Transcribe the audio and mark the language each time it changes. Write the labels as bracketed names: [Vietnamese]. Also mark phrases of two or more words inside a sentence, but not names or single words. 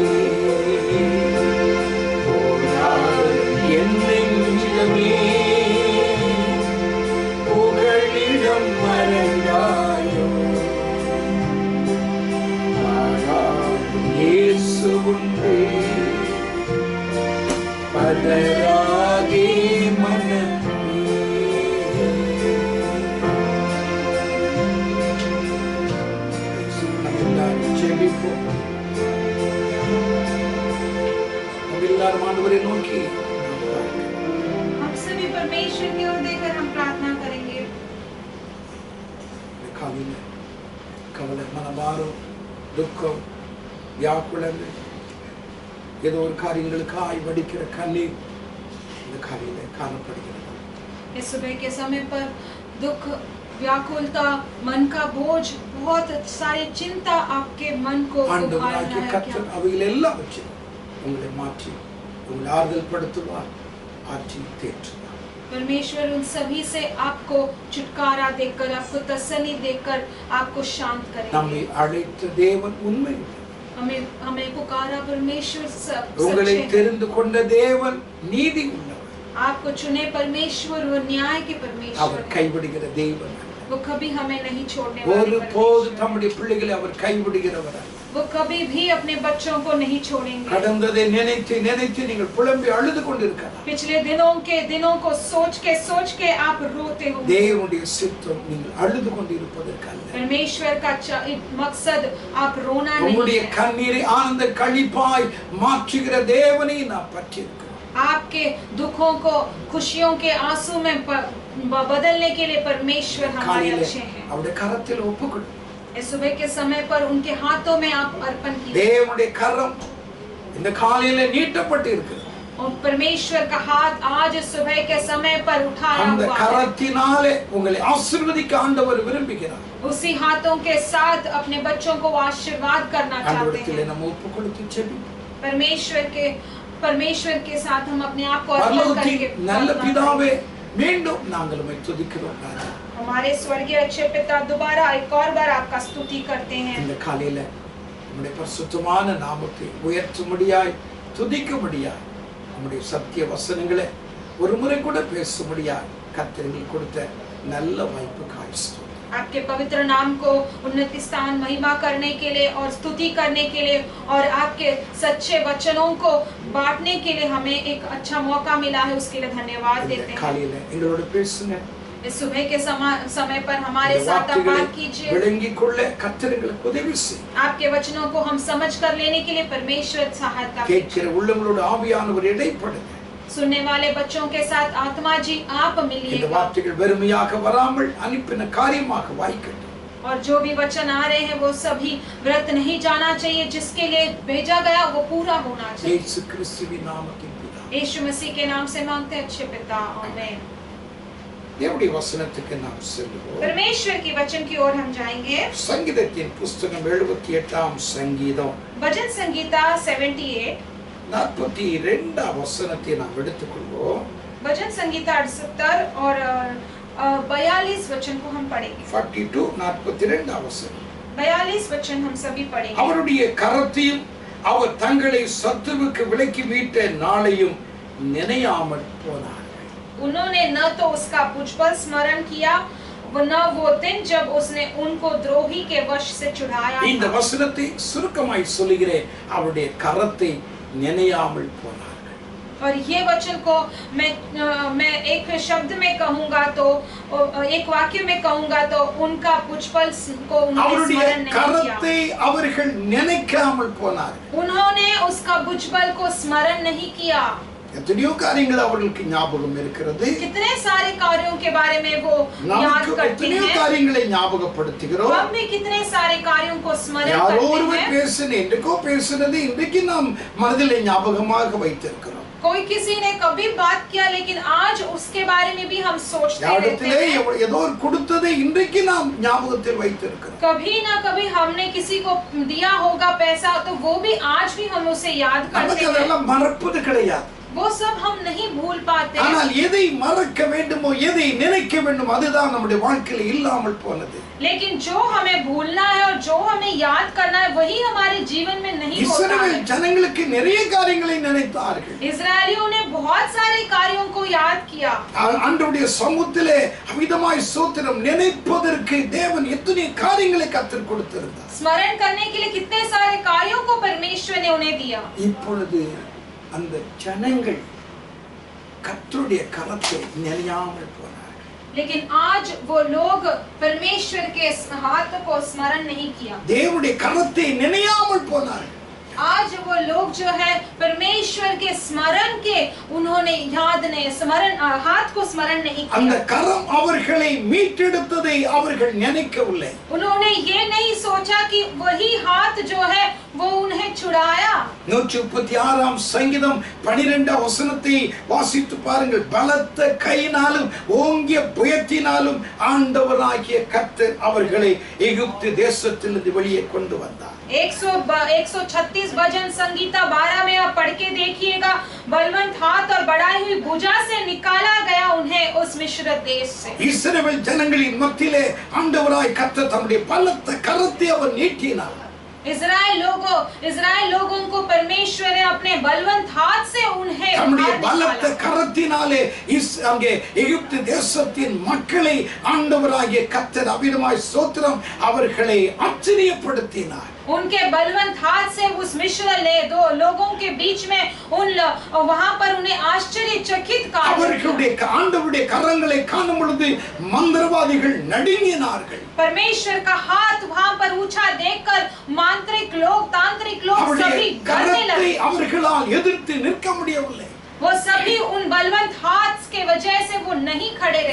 [Tamil] என் நெஞ்சமே புகழிடம் மறைந்தாயோ, இயேசு உண்டே பதராகே மனமே. எல்லாரும் ஜெபிப்போம். எல்லாரும் ஆண்டவரை நோக்கி [Hindi] हम सभी परमेश्वर की ओर देखकर हम प्रार्थना करेंगे। [Tamil] காலையில் கவலை, மனபாரம், துக்கம், வியாக்குலங்கள், ஏதோ ஒரு காரியங்களுக்காய் வடிக்கிற கண்ணீர் இந்த காலையில் காணப்படுகிறது. [Hindi] इस सुबह के समय पर दुख, व्याकुलता, मन का बोझ, बहुत सारी चिंता आपके मन को उभार [Tamil] ஆண்டவராகிய [Hindi] रहा है। [Tamil] கர்த்தர் அவைகள் எல்லாம் வச்சு உங்களை மாற்றி உங்களை ஆறுதல் படுத்துவார், ஆற்றி தேற்றுவார். [Hindi] परमेश्वर उन सभी से आपको छुटकारा देकर, आपको तसल्ली देकर आपको शांत करेंगे। [Tamil] நம்மை அழைத்த தேவன் உண்மை, [Hindi] हमें पुकारा परमेश्वर [Tamil] உங்களை [Hindi] सच्चे हैं। [Tamil] தெரிந்து கொண்ட தேவன் நீதி உள்ளவர். [Hindi] आपको चुने परमेश्वर वो न्याय के परमेश्वर [Tamil] அவர் [Hindi] हैं। [Tamil] கைவிடுகிற தேவன், [Hindi] वो कभी हमें नहीं छोड़ने वाले [Tamil] ஒரு போது [Hindi] परमेश्वर [Tamil] தம்முடைய பிள்ளைகளை அவர் கைவிடுகிறவர் அல்ல. [Hindi] हैं। वो कभी भी अपने बच्चों को नहीं छोड़ेंगे। [Tamil] கடந்ததை நினைத்து நினைத்து நீங்கள் புலம்பி அழுது கொண்டிருக்கலாம். [Hindi] पिछले दिनों को सोच के आप रोते हो। [Tamil] தேவனுடைய சித்தம் நீங்கள் அழுது கொண்டிருப்பதற்கல்ல. [Hindi] परमेश्वर का मकसद आप रोना नहीं [Tamil] உங்களுடைய [Hindi] है। [Tamil] கண்ணீரை ஆனந்த களிப்பாய் மாற்றுகிற தேவனை நான் பற்றியிருக்கிறேன். [Hindi] आपके दुखों को खुशियों के आंसू में बदलने के लिए परमेश्वर हमारे अच्छे हैं। [Tamil] அவருடைய கரத்தில் ஒப்புக்கொடு. [Hindi] इस सुबह के समय पर उनके हाथों में आप अर्पण कीजिए। [Tamil] தேவனுடைய கரம் இந்த காலையில நீட்டப்பட்டு இருக்கிறது. [Hindi] और परमेश्वर का हाथ आज इस सुबह के समय पर उठाया [Tamil] அந்த [Hindi] हुआ है। [Tamil] கரத்தினாலே உங்களை ஆசீர்வதிக்க ஆண்டவர் விரும்புகிறார். [Hindi] उसी हाथों के साथ अपने बच्चों को आशीर्वाद करना चाहते [Tamil] ஆண்டவரிடத்திலே [Hindi] हैं। [Tamil] நம்ம ஒப்புக்கொடுத்து ஜெபிப்போம். [Hindi] परमेश्वर के साथ हम अपने आप को अर्पण करके [Tamil] நல்ல [Hindi] प्रार्थना [Tamil] பிதாவே, [Hindi] करेंगे। [Tamil] மீண்டும் நாங்கள் உம்மை துதிக்கிறோம் ராஜா. [Hindi] हमारे स्वर्गीय अच्छे पिता, दोबारा एक और बार आपका स्तुति करते हैं। [Tamil] இந்த காலையில உம்முடைய பரிசுத்தமான நாமத்தை உயர்த்தும்படியாய் துதிக்கும்படியாய் உம்முடைய சத்திய வசனங்களை ஒரு முறை கூட பேசும்படியாய் கர்த்தர் எங்களுக்கு கொடுத்த நல்ல வாய்ப்புக்காய் ஸ்தோத்திரம். [Hindi] आपके पवित्र नाम को उन्नति स्थान महिमा करने के लिए और स्तुति करने के लिए और आपके सच्चे वचनों को बांटने के लिए हमें एक अच्छा मौका मिला है, उसके लिए धन्यवाद [Tamil] இந்த [Hindi] देते हैं। [Tamil] காலையில எங்களோட பேசுங்க. [Hindi] इस सुबह के समय पर हमारे साथ आप बात कीजिए। [Tamil] விளங்கிக் கொள்ள கர்த்தர் எங்களுக்கு உதவி செய்யும். [Hindi] आपके वचनों को हम समझ कर लेने के लिए परमेश्वर सहायता [Tamil] கேட்கிற உள்ளங்களோட ஆவியானவர் இடைப்படுங்க. [Hindi] सुनने वाले बच्चों के साथ आत्मा जी आप [Tamil] இந்த [Hindi] मिलिएगा। [Tamil] வார்த்தைகள் வெறுமையாக வராமல் அனுப்பின காரியமாக வாய்க்கட்டும். [Hindi] और जो भी वचन आ रहे हैं वो सभी व्रत नहीं जाना चाहिए, जिसके लिए भेजा गया वो पूरा होना चाहिए। [Tamil] இயேசு கிறிஸ்துவின் நாமத்தில் பிதாவே. [Hindi] यीशु मसीह के नाम से मांगते हैं अच्छे पिता, आमीन। [Tamil] தேவனுடைய வசனத்துக்கு நாம் செல்வோம். [Hindi] परमेश्वर के वचन की ओर हम जाएंगे. [Tamil] சங்கீதத்தின் புஸ்தகம் 78ஆம் சங்கீதம் [Hindi] भजन संगीता 78 [Tamil] 42ஆம் வசனத்தை நாம் எடுத்துக்கொள்வோம். [Hindi] भजन संगीता 78 और 42 वचन को हम पढ़ेंगे. [Tamil] 42 42ஆம் வசனம். [Hindi] 42 वचन हम सभी पढ़ेंगे. [Tamil] அவருடைய கரத்தையும் அவர் தங்களை சத்துருவுக்கு விலக்கி மீட்ட நாளையும் நினையாமல் போனார்கள். [Hindi] उन्होंने न तो उसका भुजबल स्मरण किया न वो दिन जब उसने उनको द्रोही के वश से छुड़ाया. [Tamil] இந்த வசனத்தை சுருக்கமாய் சொல்கிறேன். அவருடைய கரத்தை நினையாமல் போனார்கள். [Hindi] और ये वचन को मैं एक शब्द में कहूंगा तो एक वाक्य में कहूंगा तो उनका भुजबल को उन्होंने स्मरण नहीं किया. [Tamil] கரத்தை அவர்கள் நினைக்காமல் போனார்கள். [Hindi] उन्होंने उसका भुजबल को स्मरण नहीं किया. [Tamil] எத்தனையோ காரியங்கள் அவர்களுக்கு ஞாபகம் இருக்கிறது. [Hindi] कितने सारे कार्यों के बारे में वो याद करते [Tamil] எத்தனையோ [Hindi] हैं. [Tamil] காரியங்களை ஞாபகப்படுத்துகிறோம். [Hindi] हम भी कितने सारे कार्यों को स्मरण [Tamil] யாரோ [Hindi] करते [Tamil] ஒருவர் [Hindi] हैं. [Tamil] பேசின இன்றைக்கோ பேசினது இன்றைக்கு நாம் மனதிலே ஞாபகமாக வைத்திருக்கிறோம். [Hindi] कोई किसी ने कभी बात किया लेकिन आज उसके बारे में भी हम सोचते रहते [Tamil] யாரிடத்திலே [Hindi] हैं. [Tamil] ஏதோ ஒரு கொடுத்ததை இன்றைக்கு நாம் ஞாபகத்தில் வைத்திருக்கிறோம். [Hindi] कभी ना कभी हमने किसी को दिया होगा पैसा तो वो भी आज भी हम उसे याद करते [Tamil] நமக்கு [Hindi] हैं. [Tamil] அதெல்லாம் மறப்பது கிடையாது. [Hindi] वो सब हम नहीं भूल पाते. [Tamil] ஆனால் எதை மறக்க வேண்டுமோ எதை நினைக்க வேண்டும் அதுதான் நம்முடைய வாழ்க்கையில் இல்லாமல் போனது. [Hindi] लेकिन जो हमें भूलना है और जो हमें याद करना है वही हमारे जीवन में नहीं होता [Tamil] இஸ்ரவேல் [Hindi] है. [Tamil] ஜனங்களுக்கு நிறைய காரியங்களை நினைத்தார்கள். [Hindi] इस्राएलियों ने बहुत सारे कार्यों को याद किया. [Tamil] ஆண்டவருடைய சமூகத்திலே அமிதமாய் ஸ்தோத்திரம் நினைப்பதற்கு தேவன் எத்தனை காரியங்களை கற்றுக் கொடுத்திருந்தார். [Hindi] स्मरण करने के लिए कितने सारे कार्यों को परमेश्वर ने उन्हें दिया. [Tamil] இப்பொழுது அந்த ஜனங்கள் கர்த்தருடைய கரத்தை நினையாமல் போனார்கள். [Hindi] लेकिन आज वो लोग परमेश्वर के हाथ को स्मरण नहीं किया. [Tamil] தேவனுடைய கரத்தை நினையாமல் போனார்கள். [Hindi] आज वो लोग जो है परमेश्वर के स्मरण के उन्होंने याद नहीं स्मरण हाथ को स्मरण नहीं [Tamil] அந்த [Hindi] किया. [Tamil] கரம் அவர்களை மீட்டெடுத்ததை அவர்கள் நினைக்கவில்லை. [Hindi] उन्होंने ये नहीं सोचा कि वही हाथ जो है वो उन्हें छुड़ाया. [Tamil] 136ஆம் சங்கீதம் 12ஆம் வசனத்தை வாசித்து பாருங்கள். பலத்த கையினாலும் ஓங்கிய புயத்தினாலும் ஆண்டவராகிய கர்த்தர் அவர்களை எகிப்து தேசத்திலிருந்து வெளியே கொண்டு வந்தார். [Hindi] 136 भजन संगीता 12 में आप पढ़ के देखिएगा. बलवंत हाथ और बढ़ाई हुई भुजा से निकाला गया उन्हें उस मिस्र देश से. [Tamil] இஸ்ரவேல் ஜனங்களின் மத்தியிலே ஆண்டவராய் கர்த்தர் தம்முடைய பலத்த கரத்தை அவர் நீட்டினார். [Hindi] इस्राएल लोगों को परमेश्वर ने अपने बलवंत हाथ से उन्हें [Tamil] தம்முடைய [Hindi] बाहर [Tamil] பலத்த [Hindi] निकाला. [Tamil] கரத்தினாலே அங்கே எகிப்து தேசத்தின் மக்களை ஆண்டவராகிய கர்த்தர் அபிதமாய் ஸ்தோத்திரம் அவர்களை ஆச்சரியப்படுத்தினார். [Hindi] उनके बलवंत हाथ से उस मिस्र ने दो लोगों के बीच में वहां पर उन्हें आश्चर्यचकित [Tamil] அவர்களுடைய ஆண்டவருடைய கரங்களை காணும் பொழுது மந்திரவாதிகள் நடுங்கினார்கள். [Hindi] परमेश्वर का हाथ वहां पर ऊंचा देखकर मांत्रिक लोग तांत्रिक लोग सभी डरने लगे. [Tamil] அவர்களால் எதிர்த்து நிற்க முடியவில்லை. [Hindi] वो सभी उन बलवंत हाथ के वजह से वो नहीं खड़े रह